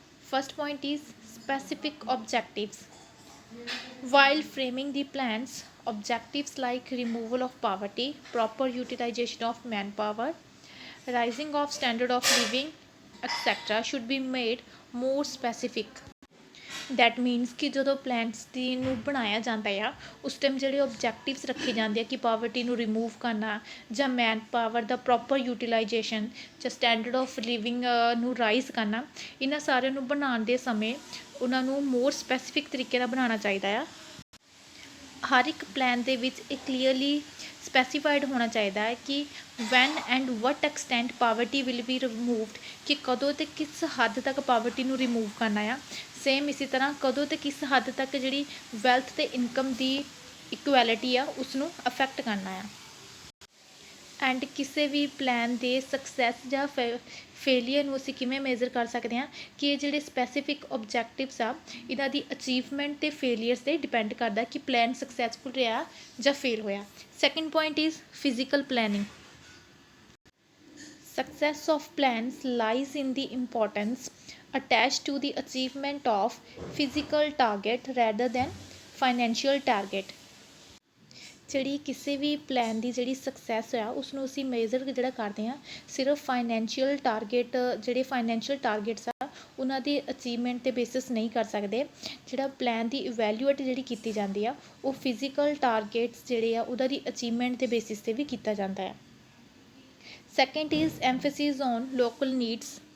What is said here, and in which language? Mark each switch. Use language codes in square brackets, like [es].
[en] First point is specific objectives. While framing the plans, objectives like removal of poverty, proper utilization of manpower, rising of standard of living, etc., should be made more specific. That means [pa] ਕਿ ਜਦੋਂ plans ਦੀ ਨੂੰ ਬਣਾਇਆ ਜਾਂਦਾ ਆ ਉਸ time ਜਿਹੜੇ ਓਬਜੈਕਟਿਵਸ ਰੱਖੇ ਜਾਂਦੇ ਆ ਕਿ ਪਾਵਰਟੀ ਨੂੰ ਰਿਮੂਵ ਕਰਨਾ ਜਾਂ ਮੈਨ ਪਾਵਰ ਦਾ ਪ੍ਰੋਪਰ ਯੂਟੀਲਾਈਜੇਸ਼ਨ ਜਾਂ ਸਟੈਂਡਰਡ ਆਫ ਲਿਵਿੰਗ ਨੂੰ ਰਾਈਜ਼ ਕਰਨਾ, ਇਹਨਾਂ ਸਾਰਿਆਂ ਨੂੰ ਬਣਾਉਣ ਦੇ ਸਮੇਂ ਉਹਨਾਂ ਨੂੰ ਮੋਰ ਸਪੈਸੀਫਿਕ ਤਰੀਕੇ ਨਾਲ ਬਣਾਉਣਾ ਚਾਹੀਦਾ ਆ। ਹਰ ਇੱਕ ਪਲਾਨ ਦੇ ਵਿੱਚ ਇਹ ਕਲੀਅਰਲੀ ਸਪੈਸੀਫਾਈਡ ਹੋਣਾ ਚਾਹੀਦਾ ਹੈ ਕਿ [en] when and what extent poverty will be removed, [pa] ਕਿ ਕਦੋਂ ਅਤੇ ਕਿਸ ਹੱਦ ਤੱਕ ਪਾਵਰਟੀ ਨੂੰ ਰਿਮੂਵ ਕਰਨਾ ਆ। ਸੇਮ ਇਸੇ ਤਰ੍ਹਾਂ ਕਦੋਂ ਅਤੇ ਕਿਸ ਹੱਦ ਤੱਕ ਜਿਹੜੀ ਵੈਲਥ ਅਤੇ ਇਨਕਮ ਦੀ ਇਕੁਐਲਿਟੀ ਆ ਉਸਨੂੰ ਅਫੈਕਟ ਕਰਨਾ ਆ। ਐਂਡ ਕਿਸੇ ਵੀ ਪਲਾਨ ਦੇ ਸਕਸੈਸ ਜਾਂ ਫੇਲੀਅਰ ਨੂੰ ਅਸੀਂ ਕਿਵੇਂ ਮੇਜ਼ਰ ਕਰ ਸਕਦੇ ਹਾਂ ਕਿ ਇਹ ਜਿਹੜੇ ਸਪੈਸੀਫਿਕ ਓਬਜੈਕਟਿਵਸ ਆ ਇਹਨਾਂ ਦੀ ਅਚੀਵਮੈਂਟ ਅਤੇ ਫੇਲੀਅਰਸ 'ਤੇ ਡਿਪੈਂਡ ਕਰਦਾ ਕਿ ਪਲਾਨ ਸਕਸੈਸਫੁਲ ਰਿਹਾ ਜਾਂ ਫੇਲ ਹੋਇਆ। [en] Second point is physical planning. Success of plans lies in the importance attached to the achievement of physical target rather than financial target। [pa] ਜਿਹੜੀ ਕਿਸੇ ਵੀ ਪਲਾਨ ਦੀ ਜਿਹੜੀ ਸਕਸੈਸ ਆ ਉਸਨੂੰ ਅਸੀਂ ਮੇਜ਼ਰ ਜਿਹੜਾ ਕਰਦੇ ਹਾਂ ਸਿਰਫ ਫਾਈਨੈਂਸ਼ੀਅਲ ਟਾਰਗੇਟ, ਜਿਹੜੇ ਫਾਈਨੈਂਸ਼ੀਅਲ ਟਾਰਗੇਟਸ ਆ ਉਹਨਾਂ ਦੀ ਅਚੀਵਮੈਂਟ 'ਤੇ ਬੇਸਿਸ ਨਹੀਂ ਕਰ ਸਕਦੇ। ਜਿਹੜਾ ਪਲਾਨ ਦੀ ਇਵੈਲੂਏਟ ਜਿਹੜੀ ਕੀਤੀ ਜਾਂਦੀ ਆ ਉਹ ਫਿਜ਼ੀਕਲ ਟਾਰਗੇਟਸ ਜਿਹੜੇ ਆ ਉਹਦਾ ਦੀ ਅਚੀਵਮੈਂਟ ਦੇ ਬੇਸਿਸ 'ਤੇ ਵੀ ਕੀਤਾ ਜਾਂਦਾ ਹੈ। [en] Second is emphasis on local needs.